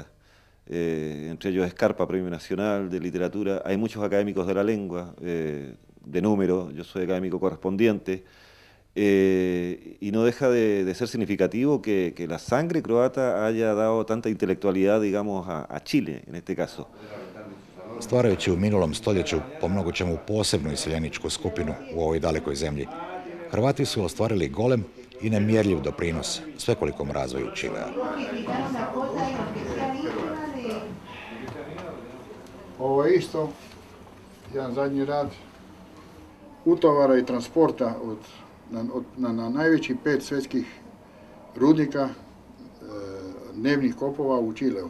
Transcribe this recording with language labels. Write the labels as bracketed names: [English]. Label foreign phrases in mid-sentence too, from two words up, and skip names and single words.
[Spanish] Entre ellos Scarpa, Premio Nacional de Literatura. Hay muchos académicos de la lengua, de número, yo soy académico correspondiente, y no deja de ser significativo que la sangre croata haya dado tanta intelectualidad, digamos, a Chile, en este caso. [Croatian] Stvarajući u minulom stoljeću po mnogo čemu posebnu iseljeničku skupinu u ovoj dalekoj zemlji, Hrvati su ostvarili golem i nemjerljiv doprinos svekolikom razvoju Čilea. Ovo je isto jedan zadnji rad utovara i transporta na najvećih 5 svjetskih rudnika dnevnih kopova u Čileu.